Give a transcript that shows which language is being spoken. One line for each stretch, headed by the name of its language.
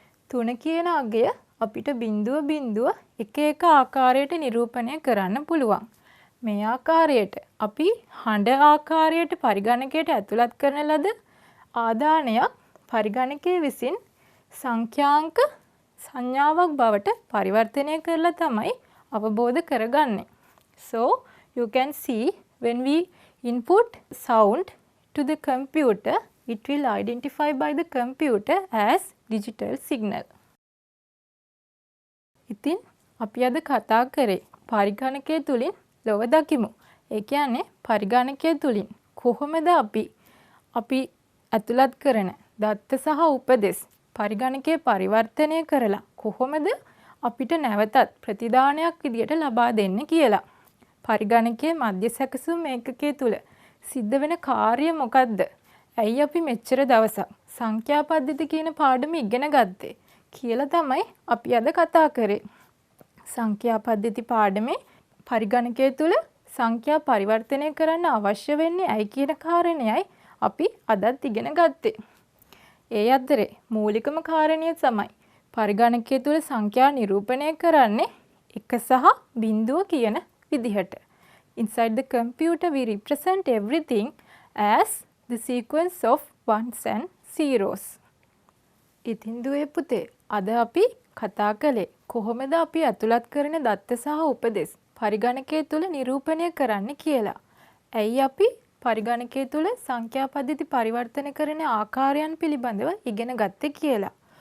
Sinhala: 3 කියන අගය අපිට 0.1 ආකාරයට නිරූපණය කරන්න පුළුවන්. මේ ආකාරයට අපි හඬ ආකාරයට පරිගණකයට ඇතුළත් කරන ලද ආදානයක් පරිගණකයේ විසින් සංඛ්‍යාංක සංඥාවක් බවට පරිවර්තනය කරලා තමයි අවබෝධ කරගන්නේ.
English: So you can see when we input sound to the computer, it will identify by the computer as digital signal.
Sinhala: ඉතින් අපි අද කතා කරේ පරිගණකය තුලින් ලොව දකිමු. ඒ කියන්නේ පරිගණකය තුලින් කොහොමද අපි ඇතුළත් කරන දත්ත සහ උපදෙස් පරිගණකයේ පරිවර්තනය කරලා කොහොමද අපිට නැවතත් ප්‍රතිදානයක් විදියට ලබා දෙන්නේ කියලා. පරිගණකයේ මධ්‍ය සැකසුම් ඒකකයේ තුල සිද්ධ වෙන කාර්ය මොකද්ද? ඇයි අපි මෙච්චර දවසක් සංඛ්‍යා පද්ධති කියන පාඩම ඉගෙන ගත්තේ කියලා තමයි අපි අද කතා කරේ. සංඛ්‍යා පද්ධති පාඩමේ පරිගණකයේ තුල සංඛ්‍යා පරිවර්තනය කරන්න අවශ්‍ය වෙන්නේ ඇයි කියන කාරණයයි අපි අදත් ඉගෙන ගත්තේ. ඒ අතරේ මූලිකම කාරණය තමයි පරිගණකයේ තුල සංඛ්‍යා නිරූපණය කරන්නේ 1 සහ 0 කියන විදිහට.
English: Inside the computer we represent everything as the sequence of ones and zeros.
Sinhala: ඉතින් දුවේ පුතේ අද අපි කතා කළේ කොහොමද අපි ඇතුළත් කරන දත්ත සහ උපදෙස් පරිගණකයේ තුල නිරූපණය කරන්න කියලා. ඇයි අපි පරිගණකයේ තුල සංඛ්‍යා පද්ධති පරිවර්තන කරන ආකාරයන් පිළිබඳව ඉගෙන ගත්තේ කියලා.